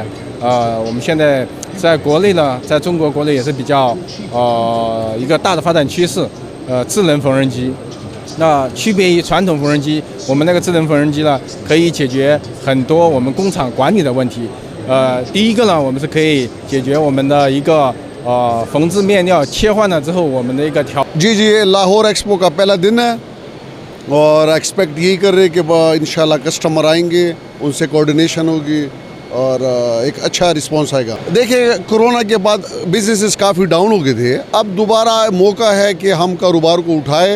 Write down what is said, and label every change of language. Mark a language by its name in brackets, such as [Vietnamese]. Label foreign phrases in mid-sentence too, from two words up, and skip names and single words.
[Chinese] 我们现在在国内呢，在中国国内也是比较一个大的发展趋势。智能缝纫机，那区别于传统缝纫机，我们那个智能缝纫机呢，可以解决很多我们工厂管理的问题。第一个呢，我们是可以解决我们的一个缝制面料切换了之后，我们的一个调。 [Urdu] جی لاہور ایکسپو کا پہلا دن ہے اور ایکسپیکٹ یہی کر رہے کہ ان شاء اللہ کسٹمر آئیں گے، ان سے کوآرڈینیشن ہوگی اور ایک اچھا ریسپانس آئے گا. دیکھیے، کورونا کے بعد بزنسز کافی ڈاؤن ہو گئے تھے. اب دوبارہ موقع ہے کہ ہم کاروبار کو اٹھائے.